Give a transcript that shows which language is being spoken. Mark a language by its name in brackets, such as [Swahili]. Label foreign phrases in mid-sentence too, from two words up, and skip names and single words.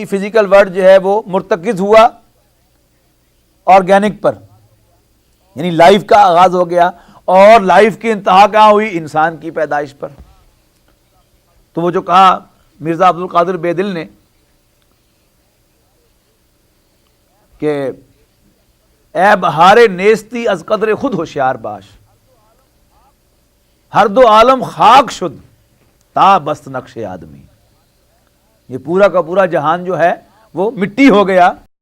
[English] physical world [Urdu] جو ہے وہ مرتکز ہوا آرگینک پر، یعنی لائف کا آغاز ہو گیا، اور لائف کی انتہا کہاں ہوئی؟ انسان کی پیدائش پر۔ تو وہ جو کہا مرزا عبد القادر بیدل نے کہ [Persian] اے بہار نیستی از قدر خود ہوشیار باش، ہر دو عالم خاک شد تا بست نقش آدمی، [Urdu] یہ پورا کا پورا جہان جو ہے وہ مٹی ہو گیا.